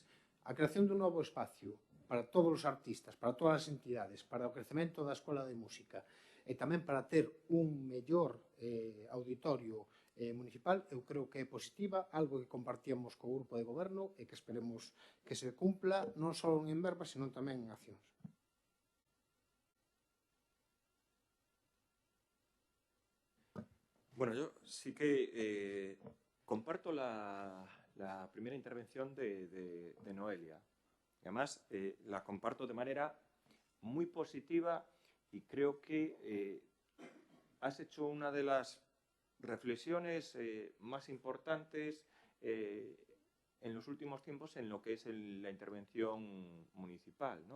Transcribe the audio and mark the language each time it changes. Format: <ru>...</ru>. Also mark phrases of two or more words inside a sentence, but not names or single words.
<gl>A creación dun novo espacio para todos os artistas, para todas as entidades, para o crecemento da Escola de Música e tamén para ter un mellor auditorio municipal, eu creo que é positiva, algo que compartíamos co grupo de goberno e que esperemos que se cumpla non só en verbas, senón tamén en accións.</gl> <es>Bueno, yo sí que comparto la primera intervención de Noelia. Además, la comparto de manera muy positiva y creo que has hecho una de las reflexiones más importantes en los últimos tiempos en lo que es la intervención municipal, ¿no?</es>